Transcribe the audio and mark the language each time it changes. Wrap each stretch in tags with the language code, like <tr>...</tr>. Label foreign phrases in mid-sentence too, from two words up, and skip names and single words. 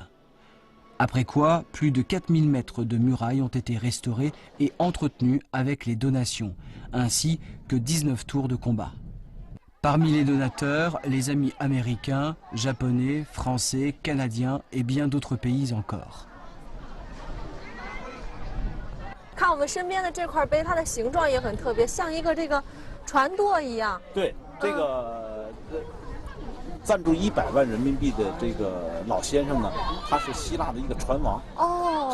<fr>Après quoi, plus de 4000 mètres de murailles ont été restaurés et entretenus avec les donations, ainsi que 19 tours de combat. Parmi les donateurs, les amis américains, japonais, français, canadiens et bien d'autres pays encore.</fr> <zh>看我们身边的这块碑，它的形状也很特别，像一个这个船舵一样。对，这个赞助100万人民币的这个老先生呢，他是希腊的一个船王。哦。</zh>